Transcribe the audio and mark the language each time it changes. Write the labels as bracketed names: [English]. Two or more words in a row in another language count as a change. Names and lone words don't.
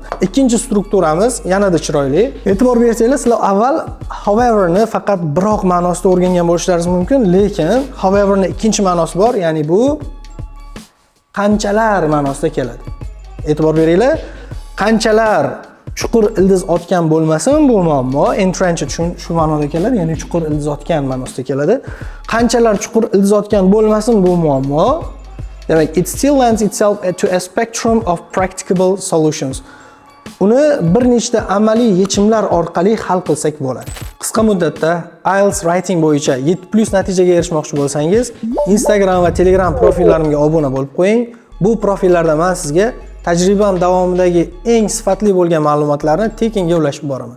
[Uzbek] Ikkinchi strukturamiz yanada chiroyli. E'tibor bersanglar, sizlar avval however ni faqat biroq ma'nosida o'rgangan bo'lishlaringiz mumkin, lekin however ni ikkinchi ma'nosi bor, ya'ni bu qanchalar ma'nosida keladi. E'tibor beringlar. Qanchalar chuqur ildiz otgan bo'lmasin bu muammo, entrenched shu ma'noda keladi, ya'ni chuqur ildiz otgan ma'nosida keladi. Qanchalar chuqur ildiz otgan bo'lmasin bu muammo, demak [English] it still lends itself to a spectrum of practicable solutions. [Uzbek] Uni bir nechta amaliy yechimlar orqali hal qilsak bo'ladi. Qisqa muddatda IELTS writing bo'yicha 7+ natijaga erishmoqchi bo'lsangiz, Instagram va Telegram profillarimga obuna bo'lib qo'ying. Bu profillarda men sizga tajribam davomidagi eng sifatli bo'lgan ma'lumotlarni tekinga ulashib boraman.